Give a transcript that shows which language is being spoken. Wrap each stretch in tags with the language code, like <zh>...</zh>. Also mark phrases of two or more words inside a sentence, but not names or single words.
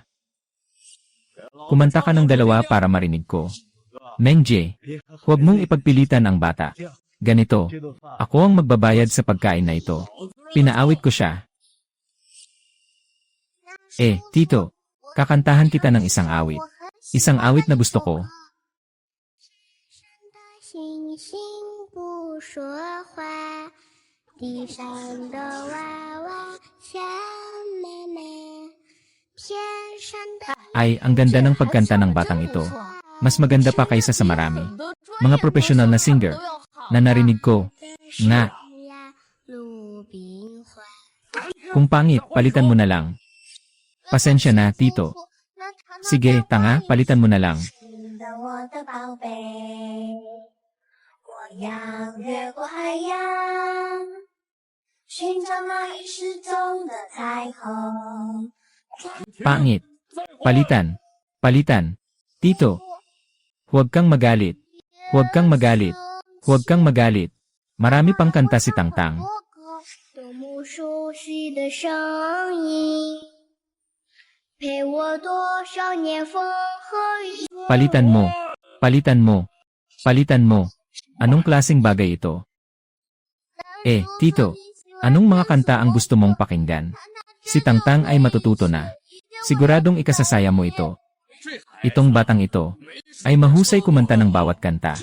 <tl>Kumanta ka ng 2 para marinig ko. Mengje, huwag mong ipagpilitan ang bata. Ganito, ako ang magbabayad sa pagkain na ito. Pinaawit ko siya. Tito, kakantahan kita ng isang awit. Isang awit na gusto ko.</tl> <zh>星星不说话，地上的娃娃像妈妈，天上的</zh> <tl>Ay, ang ganda ng pagkanta ng batang ito. Mas maganda pa kaysa sa marami. Mga profesional na singer na narinig ko. Nga,</tl> <zh>呀，鲁冰花。</zh> <tl>kung pangit, palitan mo na lang. Pasensya na, Tito. Sige, tanga, palitan mo na lang.</tl> <zh>亲的我的宝贝，我要越过海洋，寻找那已失踪的彩虹。</zh> <tl>Pangit. Palitan. Palitan. Tito. Huwag kang magalit. Huwag kang magalit. Huwag kang magalit. Marami pang kanta si Tangtang.</tl> <zh>多么熟悉的声音，陪我多少年风和雨。</zh> <tl>Palitan mo. Palitan mo. Palitan mo. Anong klaseng bagay ito? Tito. Anong mga kanta ang gusto mong pakinggan? Si Tangtang ay matututo na. Siguradong ikasasaya mo ito. Itong batang ito ay mahusay kumanta ng bawat kanta.</tl>